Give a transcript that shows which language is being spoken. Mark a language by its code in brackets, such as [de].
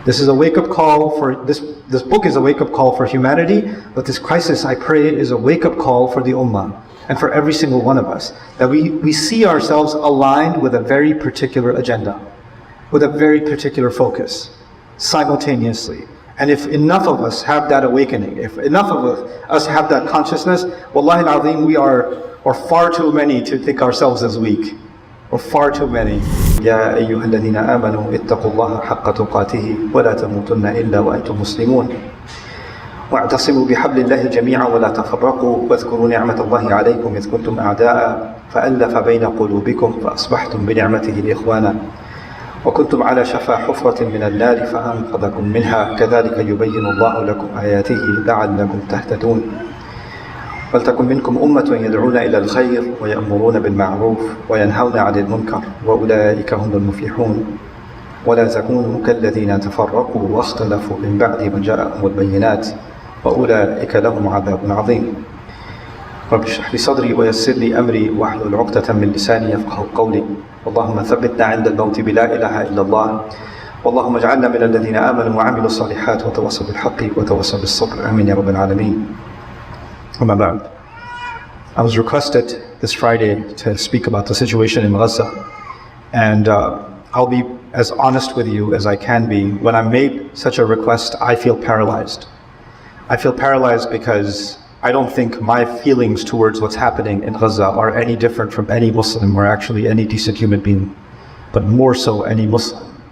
[en] This is a wake-up call for, this book is a wake-up call for humanity, but this crisis, I pray, is a wake-up call for the ummah and for every single one of us, that we see ourselves aligned with a very particular agenda, with a very particular focus, simultaneously. And if enough of us have that awakening, if enough of us have that consciousness, [ar] wallahi al-azim, [en] we are far too many to think ourselves as weak. Or far too many. [ar] يا أيها الذين آمنوا اتقوا الله حق تقاته ولا تموتن إلا وأنتم مسلمون واعتصموا بحبل الله جميعا ولا تفرقوا واذكروا نعمة الله عليكم إذ كنتم أعداء فألف بين قلوبكم فأصبحتم بنعمته إخوانا وكنتم على شفا حفرة من النار فأنقذكم منها كذلك يبين الله لكم آياته لعلكم تهتدون ولتكن منكم أمة يدعون إلى الخير ويأمرون بالمعروف وينهون عن المنكر وأولئك هم المفلحون ولا تكونوا كالذين تفرقوا واختلفوا من بعد ما جاءهم البينات وأولئك لهم عذاب عظيم رب اشرح لي صدري ويسر لي أمري واحلل عقدة من لساني يفقهوا قولي اللهم ثبتنا عند الموت بلا إله إلا الله واللهم اجعلنا من الذين آمنوا وعملوا الصالحات وتواصوا بالحق وتواصوا بالصبر آمين يا رب العالمين. [en] I was requested this Friday to speak about the situation in Gaza, and I'll be as honest with you as I can be. When I made such a request, I feel paralyzed. I feel paralyzed because I don't think my feelings towards what's happening in Gaza are any different from any Muslim or actually any decent human being, but more so any Muslim.